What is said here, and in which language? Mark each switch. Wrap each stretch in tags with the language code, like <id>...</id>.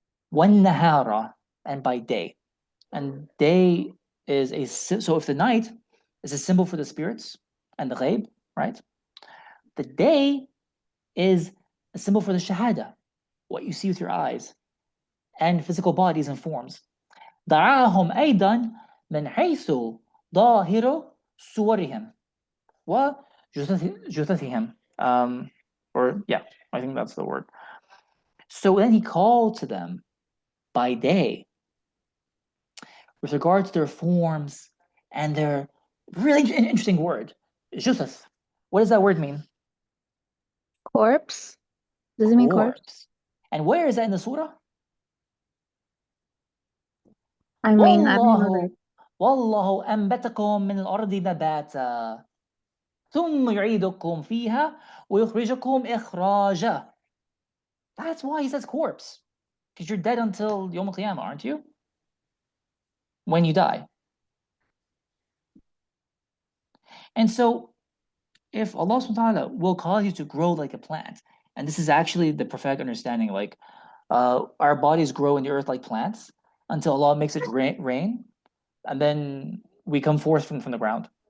<en>One nahara, and by day. And day is so if the night is a symbol for the spirits and the ghaib, right? The day is a symbol for the shahada, what you see with your eyes, and physical bodies and forms.</en> <ar>دعاهم أيضا من حيث ظاهر صورهم وجثثهم.</ar> <en>Or yeah, I think that's the word. So then he called to them by day with regard to their forms and their really interesting word, juthas. What does that word mean? Corpse? Does it mean corpse? Corpse. And where is that in the surah? I mean, I don't know that.</en> <ar>والله أنبتكم من الأرض نباتا ثم يعيدكم فيها ويخرجكم إخراجا.</ar> <en>That's why he says corpse, because you're dead until Yom Qiyamah, aren't you? When you die. And so if Allah subhanahu wa ta'ala will cause you to grow like a plant, and this is actually the prophetic understanding, like our bodies grow in the earth like plants until Allah makes it rain, and then we come forth from the ground.</en>